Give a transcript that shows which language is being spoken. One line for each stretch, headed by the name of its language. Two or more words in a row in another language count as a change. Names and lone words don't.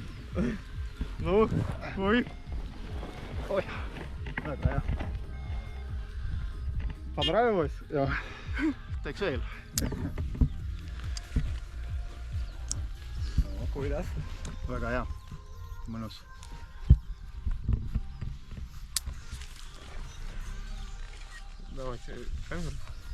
Russian: Ну, ой.
Estonian: Oi, väga hea.
Russian: Понравилось?
Estonian: Ja, teeks veel. Kuidas? Väga hea, mõnus.
Russian: Давайте камеру.